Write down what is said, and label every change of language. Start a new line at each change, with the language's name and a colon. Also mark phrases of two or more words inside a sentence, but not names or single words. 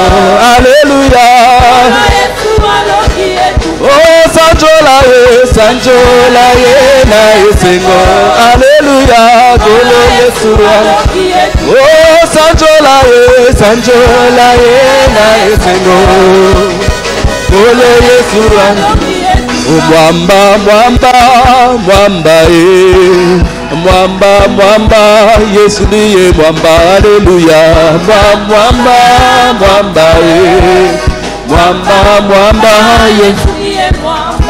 Lingala: Alléluia. Oh, sanjola ye na esengo. Alléluia. Golo Yesu. Oh, sanjola ye na esengo. Golo Yesu.
Swahili: Oh, mwamba Yesu niye mwamba. Alléluia. Mwamba Yesu niye mwamba.